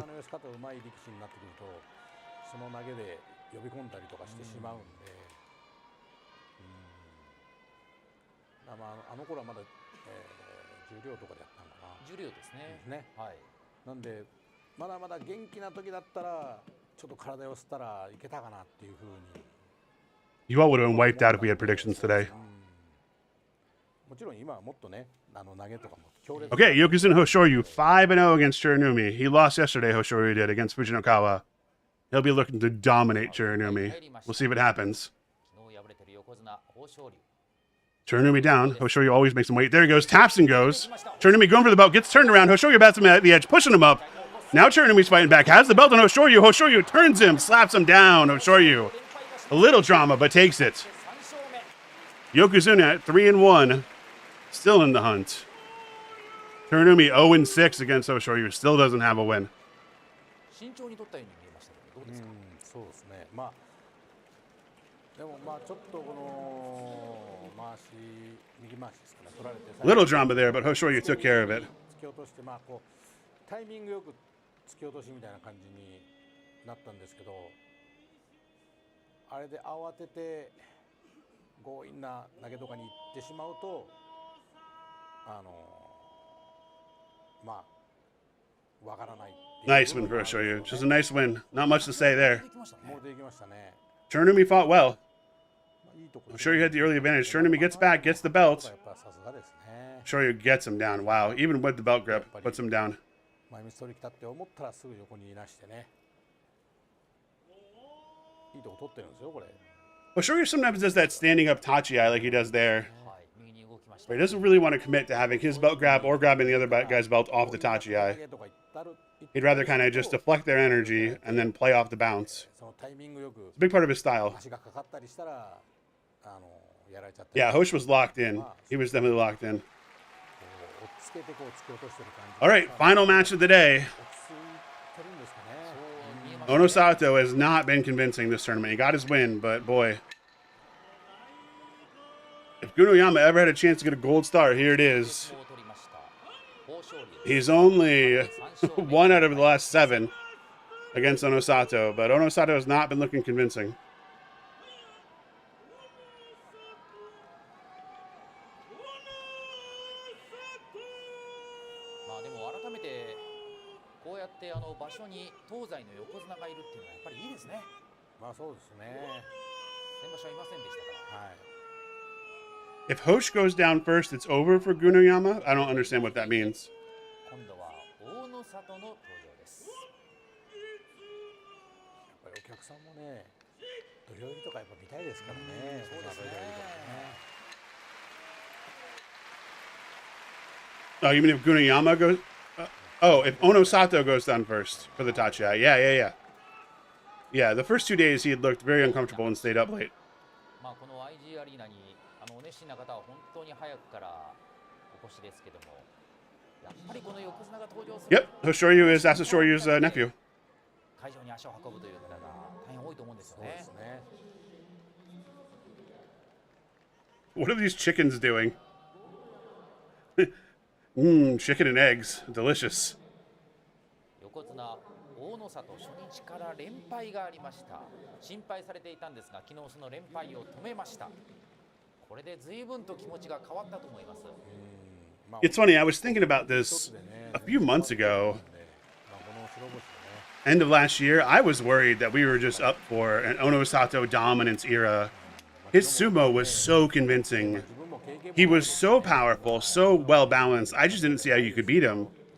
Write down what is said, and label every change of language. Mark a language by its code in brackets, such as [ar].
[ja] 寄せ方うまい力士になってくるとその投げで呼び込んだりとかしてしまうんで、まああの頃はまだ、重量とかでやったのかな。重量ですね。ね。はい。なんでまだまだ元気な時だったらちょっと体寄せたらいけたかなっていうふうに。 [en] You all would have been wiped out if we had predictions today. [ja] もちろん今はもっとね投げとかも強烈。 [en] Okay, Yokozuna Hoshoryu 5-0 against Shiranumi. He lost yesterday, Hoshoryu did, against Fujinokawa. He'll be looking to dominate Shiranumi. We'll see if it happens. [ja] 昨日敗れている横綱豊昇龍。 [en] Shiranumi down. Hoshoryu always makes him wait. There he goes. Taps and goes. Shiranumi going for the belt. Gets turned around. Hoshoryu bats him at the edge, pushing him up. Now Chiranumi's fighting back. Has the belt on Hoshoryu. Hoshoryu turns him, slaps him down. Hoshoryu. A little drama, but takes it. Yokozuna at 3-1. Still in the hunt. Chiranu미 0-6 against Hoshoryu. Still doesn't have a win. [ja] 慎重に取ったように見えましたけどどうですか。そうですね。まあでもまあちょっとこの右回しですかね取られて。 [en] Little drama there, but Hoshoryu took care of it. [ja] 突き落としてまあこうタイミングよく突き落としみたいな感じになったんですけど、あれで慌てて強引な投げとかに行ってしまうとまあわからない。 [en] Nice win for Hoshoryu. Just a nice win. Not much to say there. [ja] もうできましたね。 [en] Chiranu미 fought well. [ja] いいとこ。 [en] Hoshoryu had the early advantage. Chiranu미 gets back, gets the belt. [ja] やっぱさすがですね。 [en] Hoshoryu gets him down. Wow. Even with the belt grip, puts him down. [ja] 前みつ取り来たって思ったらすぐ横にいなしてね。いいとこ取ってるんですよこれ。 [en] Hoshoryu sometimes does that standing up tachi like he does there. [ja] はい、右に動きました。 [en] Where he doesn't really want to commit to having his belt grab or grabbing the other guy's belt off the tachi. He'd rather kind of just deflect their energy and then play off the bounce. [ja] そのタイミングよく [en] It's a big part of his style. [ja] 足がかかったりしたらやられちゃったり。 [en] Yeah, Hosh was locked in. He was definitely locked in. [ja] こう落ち着けてこう突き落としてる感じ。 [en] All right, final match of the day. [ja] 落ち着いてるんですかね。そう見えましたね。 [en] Onosato has not been convincing this tournament. He got his win, but boy. If Gunoyama ever had a chance to get a gold star, here it is. [ja] を取りました豊昇龍。 [en] He's only 1 out of the last 7 against Onosato, but Onosato has not been looking convincing. [ja] まあでも改めてこうやって場所に東西の横綱がいるっていうのはやっぱりいいですね。まあそうですね。先場所はいませんでしたから。はい。 [en] If Hosh goes down first, it's over for Gunoyama? I don't understand what that means. [ja] 今度は大野里の登場です。やっぱりお客さんもね、土俵入りとかやっぱ見たいですからね。そうですね。 [en] Oh, you mean if Gunoyama goes... if Onosato goes down first for the Tachiai. Yeah. Yeah, the first 2 days he had looked very uncomfortable and stayed up late. [ja] まあこの IG アリーナにお熱心な方は本当に早くからお越しですけども、やっぱりこの横綱が登場する。 [en] Yep, Hoshoryu is Asashoryu's nephew. [ja] 会場に足を運ぶという方が大変多いと思うんですよね。 [en] What are these chickens doing? Chicken and eggs. Delicious. [ja] 横綱大野里初日から連敗がありました。心配されていたんですが、昨日その連敗を止めました。これで随分と気持ちが変わったと思います。 [en] It's funny, I was thinking about this a few months ago. End of last year, I was worried that we were just up for an Onosato dominance era. His sumo was so convincing. he was so powerful, so well balanced. I just didn't see how you could beat him.